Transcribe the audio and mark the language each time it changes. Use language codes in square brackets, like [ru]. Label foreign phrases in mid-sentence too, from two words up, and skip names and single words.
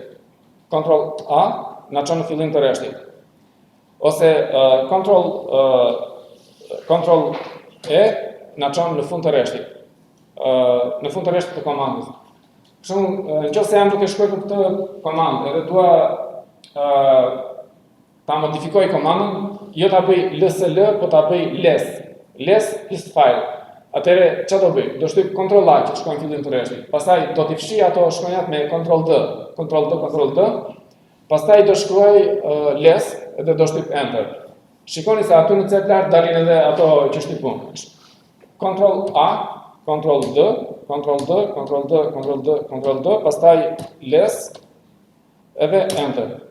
[sq] Ctrl A na çon në fillim të rreshtit. Ose Ctrl E na çon në fund të rreshtit. Në fund të rreshtit të komandës. Për Nëse jam duke shkruar këtë komandë edhe dua ta modifikoj komandën, jo ta bëj lsl, po ta bëj [en] less is file. [sq] Atëre çfarë do bëj? Do shtyp Ctrl A që të shkojnë fillim të rreshtit. Pastaj do t'i fshi ato shkronjat me Ctrl D. Pastaj do shkruaj less edhe do shtyp enter. Shikoni se aty në C lart dalin edhe ato që shtypun. Ctrl A, Ctrl D, Ctrl D, Ctrl D, Ctrl D, Ctrl D, pastaj less edhe enter.